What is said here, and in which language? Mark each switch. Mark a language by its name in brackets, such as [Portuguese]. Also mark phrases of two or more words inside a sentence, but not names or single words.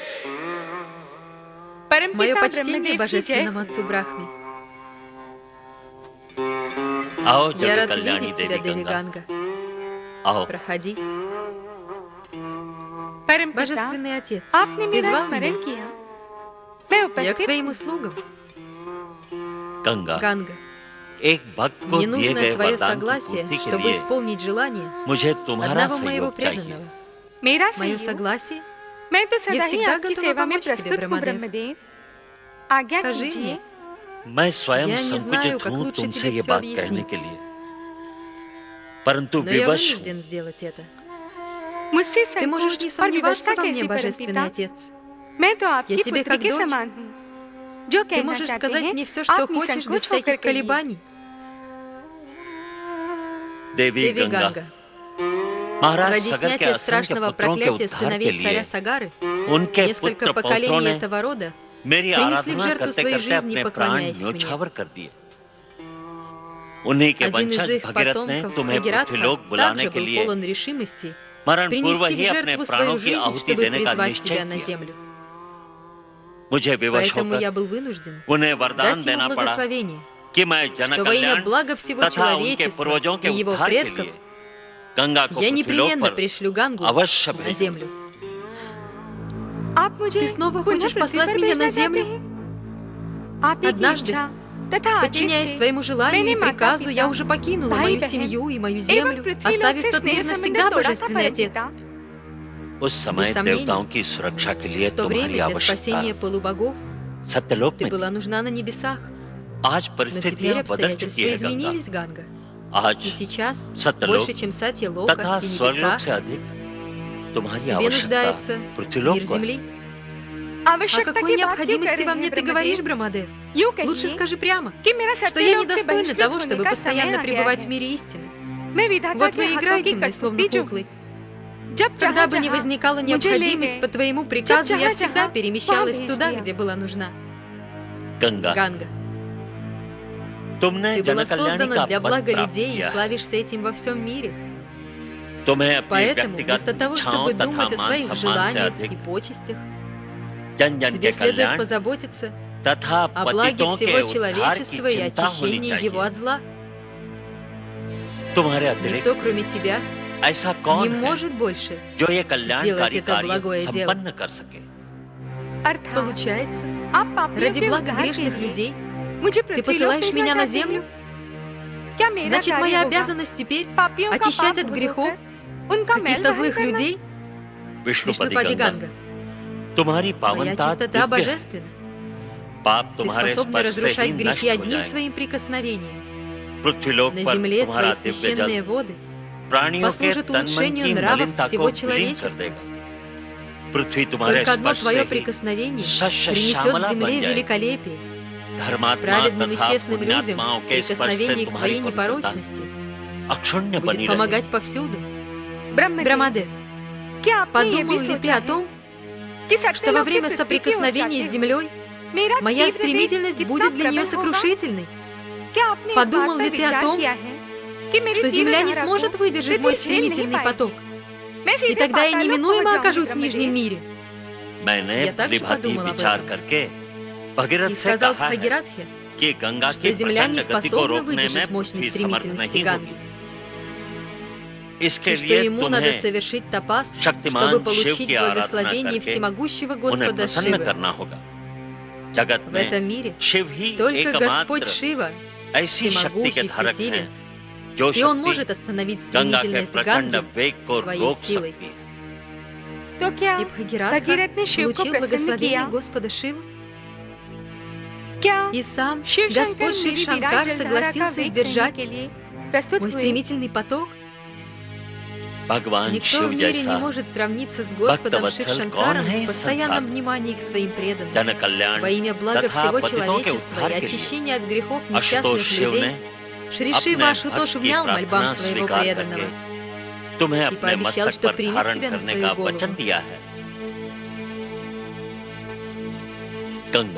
[Russian] Мое почтение божественному отцу Брахме. [Hindi] आओ [Russian] Я [Hindi] जब [Russian] рад [Hindi] कल्याणी [Russian] видеть тебя, [Hindi] देवी [Russian] Деви [Hindi] गंगा [Russian] Ганга. [Hindi] आओ [Russian] Проходи. Божественный Божественный Отец, [Hindi] आपने मेरा [Russian] призвал [Hindi] स्मरण [Russian] меня. [Hindi] किया मैं [Russian] Я к [Hindi] उपस्थित [Russian] твоим услугам, [Hindi] गंगा [Russian] Ганга. [Hindi] एक भक्त को [Russian] Мне [Hindi] दिए [Russian] нужно [Hindi] गए [Russian] твое [Hindi] वरदान की [Russian] согласие, [Hindi] पूर्ति के [Russian] чтобы [Hindi] लिए [Russian] исполнить желание [Hindi] मुझे तुम्हारा [Russian] одного моего [Hindi] सहयोग चाहिए। [Russian] преданного. [Hindi] मेरा [Russian] Мое [Hindi] सहयोग [Russian] согласие? [Hindi] मैं तो सदा ही [Russian] всегда [Hindi] आपकी [Russian] готова [Hindi] सेवा में [Russian] помочь тебе, [Hindi] प्रस्तुत हूँ ब्रह्मदेव. ब्रह्मदेव आज्ञा [Russian] Скажи [Hindi] कीजिए [Russian] мне, [Hindi] मैं स्वयं [Russian] Я не знаю, [Hindi] संकुचित [Russian] как [Hindi] हूँ [Russian] лучше [Hindi] तुमसे [Russian] тебе [Hindi] ये [Russian] всё [Hindi] बात [Russian] объяснить. [Hindi] कहने के लिए, परंतु [Russian] но я [Hindi] विवश हूँ। [Russian] вынужден сделать это. [Hindi] मुझसे [Russian] Ты можешь не [Hindi] संकोच और [Russian] сомневаться [Hindi] विवशता [Russian] во мне, [Hindi] कैसी [Russian] Божественный [Hindi] परमपिता [Russian] Отец. [Hindi] मैं तो आपकी [Russian] тебе [Hindi] पुत्री [Russian] как [Hindi] के [Russian] дочь. [Hindi] समान हूँ जो [Russian] Ты [Hindi] कहना [Russian] можешь [Hindi] चाहते [Russian] сказать [Hindi] हैं [Russian] мне все, что [Hindi] आप [Russian] хочешь, [Hindi] निसंकोच [Russian] без [Hindi] होकर [Russian] всяких [Hindi] कहिए। [Russian] колебаний. [Hindi] देवी [Russian] Деви [Hindi] गंगा [Russian] Ганга, [Hindi] महाराज [Russian] ради [Hindi] सगर के [Russian] снятия [Hindi] असंख्य [Russian] страшного [Hindi] पुत्रों के [Russian] проклятия [Hindi] उद्धार के [Russian] сыновей [Hindi] लिए [Russian] царя Сагары, [Hindi] उनके [Russian] несколько [Hindi] पुत्र पौत्रों [Russian] поколений [Hindi] ने [Russian] этого рода [Hindi] मेरी [Russian] принесли в [Hindi] आराधना [Russian] жертву [Hindi] करते [Russian] своей [Hindi] करते [Russian] жизни, [Hindi] अपने प्राण [Russian] поклоняясь мне. [Hindi] न्योछावर कर दिए। उन्हीं के [Russian] Один из [Hindi] वंशज [Russian] их [Hindi] भगीरथ ने [Russian] потомков, [Hindi] तुम्हें [Russian] Бхагиратха, [Hindi] पृथ्वीलोक बुलाने [Russian] также [Hindi] के [Russian] был [Hindi] लिए [Russian] полон решимости [Hindi] मरण पूर्व [Russian] принести [Hindi] ही [Russian] в [Hindi] अपने [Russian] жертву [Hindi] प्राणों [Russian] свою [Hindi] की [Russian] жизнь, [Hindi] आहुति [Russian] чтобы [Hindi] देने का [Russian] призвать [Hindi] निश्चय [Russian] тебя на [Hindi] किया। [Russian] землю. [Hindi] मुझे विवश [Russian] Поэтому [Hindi] होकर [Russian] я был вынужден [Hindi] उन्हें वरदान [Russian] дать [Hindi] देना [Russian] ему [Hindi] पड़ा [Russian] благословение, [Hindi] कि मैं जन [Russian] что во имя [Hindi] कल्याण [Russian] блага всего [Hindi] तथा उनके [Russian] человечества [Hindi] पूर्वजों के [Russian] и его [Hindi] उद्धार के [Russian] предков [Hindi] लिए गंगा को [Russian] я [Hindi] पृथ्वीलोक [Russian] непременно [Hindi] पर [Russian] пришлю Гангу [Hindi] अवश्य [Russian] на [Hindi] भेजूं। [Russian] землю. [Hindi] आप मुझे [Russian] Ты снова [Hindi] पुनः [Russian] хочешь [Hindi] पृथ्वी [Russian] послать [Hindi] पर [Russian] меня на [Hindi] भेजना चाहते [Russian] землю? [Hindi] हैं? आप ही की [Russian] Однажды, [Hindi] इच्छा तथा आदेश [Russian] Подчиняясь [Hindi] से [Russian] твоему желанию [Hindi] मैंने [Russian] и приказу, [Hindi] माता-पिता, [Russian] я уже покинула [Hindi] भाई [Russian] мою [Hindi] बहन [Russian] семью и мою [Hindi] एवं [Russian] землю, [Hindi] पृथ्वी लोक [Russian] оставив [Hindi] से [Russian] тот [Hindi] स्नेह [Russian] мир [Hindi] संबंध [Russian] навсегда, [Hindi] तोड़ा था [Russian] Божественный Отец. [Hindi] परमपिता। उस समय [Russian] Без сомнений, [Hindi] देवताओं की सुरक्षा के लिए [Russian] В то [Hindi] तुम्हारी [Russian] время для [Hindi] आवश्यकता [Russian] спасения полубогов [Hindi] सत्यलोक [Russian] ты [Hindi] में [Russian] была [Hindi] थी। [Russian] нужна на небесах. [Hindi] आज [Russian] Но теперь [Hindi] परिस्थितियां बदल चुकी [Russian] обстоятельства [Hindi] है गंगा। [Russian] изменились, Ганга. И [Hindi] आज [Russian] сейчас, [Hindi] सत्यलोक [Russian] больше, чем Сатья-лока [Hindi] तथा [Russian] и [Hindi] स्वर्गलोक [Russian] небеса, [Hindi] से अधिक तुम्हारी [Russian] тебе [Hindi] आवश्यकता [Russian] нуждается [Hindi] पृथ्वीलोक [Russian] мир [Hindi] को है। [Russian] земли. О [Hindi] आवश्यकता [Russian] какой [Hindi] की बात क्यों कर [Russian] необходимости [Hindi] रहे [Russian] во мне [Hindi] हैं, [Russian] ты говоришь, [Hindi] ब्रह्मदेव? [Russian] Брамадев? [Hindi] यूं [Russian] Лучше [Hindi] कहिए [Russian] скажи прямо, [Hindi] कि मेरा [Russian] что я [Hindi] सत्यलोक से [Russian] недостойна [Hindi] बहिष्कृत [Russian] того, [Hindi] होने [Russian] чтобы [Hindi] का [Russian] постоянно [Hindi] समय आ गया [Russian] пребывать [Hindi] है। [Russian] в мире истины. [Hindi] मैं विधाता [Russian] Вот [Hindi] के [Russian] вы [Hindi] हाथों [Russian] играете [Hindi] की [Russian] мной, словно [Hindi] कठपुतली जो [Russian] куклы. [Hindi] जब [Russian] Когда бы ни [Hindi] जहाँ [Russian] возникала [Hindi] मुझे [Russian] необходимость [Hindi] ले [Russian] по [Hindi] गए, [Russian] твоему приказу, я [Hindi] जहाँ [Russian] всегда [Hindi] जहाँ [Russian] перемещалась [Hindi] वहाँ [Russian] туда, [Hindi] भेज [Russian] где была нужна. [Hindi] गंगा [Russian] Ганга, [Hindi] तुमने [Russian] ты [Hindi] जन [Russian] была [Hindi] कल्याणी [Russian] создана [Hindi] का [Russian] для [Hindi] पद [Russian] блага [Hindi] प्राप्त [Russian] людей и [Hindi] किया है। [Russian] славишься этим во всем мире. [Hindi] तुम्हें अपनी [Russian] Поэтому, [Hindi] व्यक्तिगत [Russian] вместо того, [Hindi] इच्छाओं [Russian] чтобы [Hindi] तथा [Russian] думать о [Hindi] मान [Russian] своих [Hindi] सम्मान से [Russian] желаниях [Hindi] अधिक [Russian] и почестях, [Hindi] जन जन के [Russian] тебе следует [Hindi] कल्याण [Russian] позаботиться [Hindi] तथा [Russian] о благе [Hindi] पतितों के [Russian] всего [Hindi] उद्धार की [Russian] человечества и [Hindi] चिंता होनी [Russian] очищении его [Hindi] चाहिए। [Russian] от зла. [Hindi] तुम्हारे अतिरिक्त [Russian] Никто, кроме тебя, [Hindi] ऐसा कौन [Russian] не [Hindi] है [Russian] может больше. [Hindi] जो ये कल्याणकारी [Russian] это [Hindi] कार्य [Russian] благое дело? [Hindi] संपन्न कर सके? अर्थात [Russian] Получается, [Hindi] आप पापियों [Russian] ради [Hindi] के [Russian] блага [Hindi] उद्धार के [Russian] грешных [Hindi] लिए [Russian] людей [Hindi] मुझे [Russian] ты [Hindi] पृथ्वी लोक [Russian] посылаешь [Hindi] भेजना [Russian] меня на [Hindi] चाहते हैं? [Russian] землю? [Hindi] क्या मेरा [Russian] Значит, [Hindi] कार्य [Russian] моя [Hindi] होगा [Russian] обязанность теперь [Hindi] पापियों का [Russian] очищать [Hindi] पाप [Russian] от [Hindi] धोकर [Russian] грехов [Hindi] उनका मैल [Russian] каких-то [Hindi] वहन [Russian] злых [Hindi] करना? [Russian] людей? [Hindi] विष्णुपति [Russian] Вишнупади [Hindi] गंगा, [Russian] Ганга, [Hindi] तुम्हारी [Russian] твоя [Hindi] पावनता [Russian] чистота [Hindi] दिव्य है। [Russian] божественна. [Hindi] पाप [Russian] Ты [Hindi] तुम्हारे [Russian] способна [Hindi] स्पर्श से [Russian] разрушать [Hindi] ही [Russian] грехи [Hindi] नष्ट हो [Russian] одним [Hindi] जाएंगे। [Russian] своим прикосновением. [Hindi] पृथ्वीलोक [Russian] На [Hindi] पर [Russian] земле [Hindi] तुम्हारा [Russian] твои [Hindi] दिव्य [Russian] священные [Hindi] जल [Russian] воды [Hindi] प्राणियों के [Russian] послужат [Hindi] तन मन [Russian] улучшению [Hindi] की [Russian] нравов [Hindi] मलिनता [Russian] всего [Hindi] को विलीन कर [Russian] человечества. [Hindi] देगा। पृथ्वी तुम्हारे [Russian] Только одно [Hindi] स्पर्श [Russian] твое [Hindi] से ही [Russian] прикосновение [Hindi] सस्य [Russian] принесет [Hindi] श्यामला [Russian] земле [Hindi] बन जाएगी। [Russian] великолепие. [Hindi] धर्मात्मा [Russian] Праведным и [Hindi] तथा [Russian] честным людям [Hindi] पुण्यात्माओं के स्पर्श से [Russian] прикосновение к [Hindi] तुम्हारी [Russian] твоей [Hindi] पवित्रता [Russian] непорочности [Hindi] अक्षुण्ण [Russian] будет [Hindi] बनी रहे। [Russian] помогать повсюду. [Hindi] ब्रह्मदेव, [Russian] Брамадев, [Hindi] क्या आपने ये [Russian] подумал [Hindi] भी [Russian] ли ты [Hindi] सोचा [Russian] о том, [Hindi] कि [Russian] что во [Hindi] सत्यलोक से [Russian] время [Hindi] पृथ्वी की ओर [Russian] соприкосновения [Hindi] जाते [Russian] с [Hindi] हुए [Russian] землей [Hindi] मेरा [Russian] моя [Hindi] तीव्र वेग [Russian] стремительность [Hindi] कितना [Russian] будет для нее [Hindi] प्रबल होगा? [Russian] сокрушительной, [Hindi] क्या आपने इस [Russian] Подумал [Hindi] बात [Russian] ли [Hindi] पर [Russian] ты о [Hindi] विचार [Russian] том, [Hindi] किया है कि मेरी [Russian] что [Hindi] तीव्र [Russian] земля не [Hindi] धारा को [Russian] сможет выдержать [Hindi] पृथ्वी [Russian] мой [Hindi] झेल नहीं [Russian] стремительный [Hindi] पाएगी? [Russian] поток? [Hindi] मैं सीधे [Russian] тогда я [Hindi] पाताल लोक [Russian] неминуемо [Hindi] पहुंच [Russian] окажусь в [Hindi] जाऊंगी, [Russian] Нижнем [Hindi] ब्रह्मदेव। [Russian] мире. [Hindi] मैंने [Russian] Я также [Hindi] त्रिभाति [Russian] подумал об [Hindi] विचार [Russian] этом. [Hindi] करके भगीरथ [Russian] И [Hindi] से [Russian] сказал [Hindi] कहा है [Russian] Бхагиратхе, [Hindi] कि गंगा [Russian] что [Hindi] की [Russian] Земля не [Hindi] प्रचंड गति को [Russian] способна [Hindi] रोकने में [Russian] выдержать मощной [Hindi] पृथ्वी समर्थ [Russian] стремительности [Hindi] नहीं [Russian] Ганги. [Hindi] होगी। इसके [Russian] И что [Hindi] लिए [Russian] ему надо [Hindi] तुम्हें [Russian] совершить тапас, [Hindi] शक्तिमान [Russian] чтобы [Hindi] शिव [Russian] получить [Hindi] की आराधना [Russian] благословение [Hindi] करके [Russian] всемогущего [Hindi] उन्हें [Russian] Господа [Hindi] प्रसन्न [Russian] Шивы. [Hindi] करना होगा। जगत [Russian] В этом [Hindi] में [Russian] мире [Hindi] शिव ही [Russian] только Господь [Hindi] एकमात्र [Russian] Шива, [Hindi] ऐसी शक्ति के [Russian] всемогущий, [Hindi] धारक [Russian] всесилен, [Hindi] हैं जो [Russian] и Он [Hindi] शक्ति [Russian] может остановить [Hindi] गंगा के [Russian] стремительность [Hindi] प्रचंड [Russian] Ганги [Hindi] वेग को [Russian] своей [Hindi] रोक [Russian] силой. [Hindi] सकती है। तो क्या [Russian] И Бхагиратха [Hindi] भगीरथ ने शिव को [Russian] получил [Hindi] प्रसन्न [Russian] благословение [Hindi] किया? [Russian] Господа Шивы, [Hindi] क्या [Russian] и сам [Hindi] शिव [Russian] Господь [Hindi] शंकर [Russian] Шив [Hindi] मेरी [Russian] Шанкар [Hindi] विराट जलधारा का [Russian] согласился [Hindi] वेग [Russian] сдержать [Hindi] सहने के लिए प्रस्तुत [Russian] мой [Hindi] हुए। [Russian] стремительный поток. [Hindi] भगवान [Russian] Никто [Hindi] शिव [Russian] в мире не [Hindi] जैसा [Russian] может сравниться с Господом Шив [Hindi] भक्तवत्सल [Russian] Шанкаром [Hindi] कौन है [Russian] в [Hindi] इस [Russian] постоянном [Hindi] संसार में? [Russian] внимании к своим преданным. [Hindi] जन कल्याण [Russian] Во имя блага [Hindi] तथा [Russian] всего [Hindi] पतितों के [Russian] человечества [Hindi] उद्धार [Russian] и [Hindi] के लिए [Russian] очищения от грехов [Hindi] आशुतोष [Russian] несчастных [Hindi] शिव [Russian] людей, [Hindi] ने [Russian] Шри [Hindi] अपने [Russian] Шива Ашутош [Hindi] भक्त की [Russian] внял мольбам [Hindi] प्रार्थना [Russian] своего [Hindi] स्वीकार [Russian] преданного [Hindi] करके तुम्हें [Russian] и [Hindi] अपने [Russian] пообещал, [Hindi] मस्तक [Russian] что [Hindi] पर [Russian] примет [Hindi] धारण [Russian] тебя на [Hindi] करने [Russian] свою [Hindi] का [Russian] голову. [Hindi] वचन दिया है। गंगा